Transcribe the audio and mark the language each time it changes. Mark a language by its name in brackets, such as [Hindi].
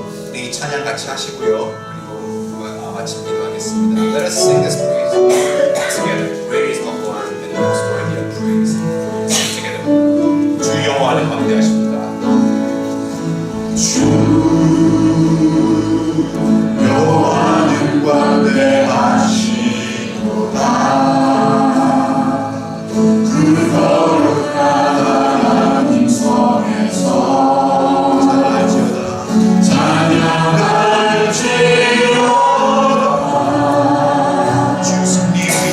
[Korean] 우리 찬양 같이 하시고요. 그리고 마침 기도하겠습니다. [English] Let us sing this praise together. Praise the Lord and most worthy of praise. Sing together. [Korean] 주 여호와는 광대하십니다. 주 여호와는 광대하시도다. 그 거룩한 하나님 성에서 찬양할지어다. 주 승리